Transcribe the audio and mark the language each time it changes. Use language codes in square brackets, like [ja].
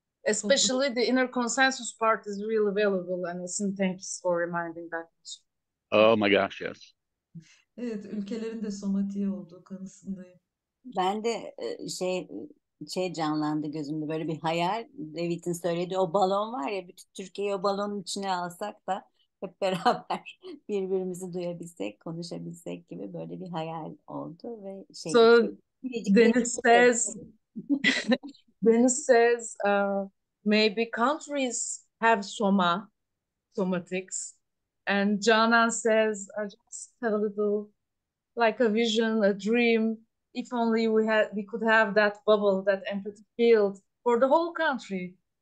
[en] Especially the inner consensus part is really valuable, and Esin, thanks for reminding that. Oh my gosh, yes. [tr] Evet, ülkelerin de somatiği olduğu kanısındayım. Ben de şey canlandı gözümde, böyle bir hayal. David'in söylediği o balon var ya, bütün Türkiye'yi o balonun içine alsak da hep beraber birbirimizi duyabilsek, konuşabilsek gibi böyle bir hayal oldu ve [en] So [tr] biricik [en] Deniz says, Deniz says, maybe countries have somatics, and Canan says, I just have a little, like a vision, a dream. If only we could have that bubble, that empathy field for the whole country.